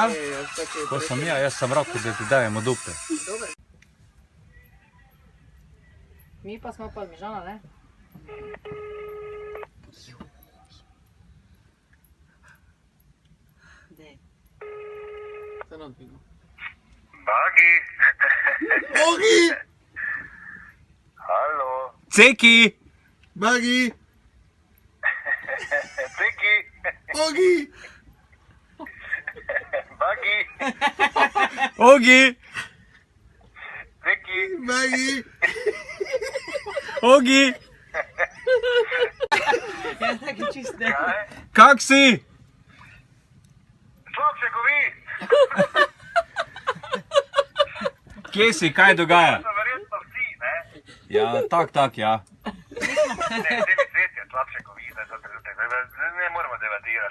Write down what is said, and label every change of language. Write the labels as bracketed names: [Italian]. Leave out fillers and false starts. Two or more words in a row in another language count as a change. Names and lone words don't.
[Slovenian] Ko sem jaz sem rekel, da ti dajemo dupe. Mi pa smo parmižana, ne? Dej. Se nam dvigo. Bagi! Ogi! Halo! Ceki! Bagi! Ceki! Ogi! Bagi! Ogi! Ceki! Bagi! Ogi! Kaj? Kak si? Slabše ko vi! Kje si? Kaj dogaja? To verjetno vsi, ne? Ja, tak, ja. Ne, celi svet je slabše ko vi, ne moramo debatirati.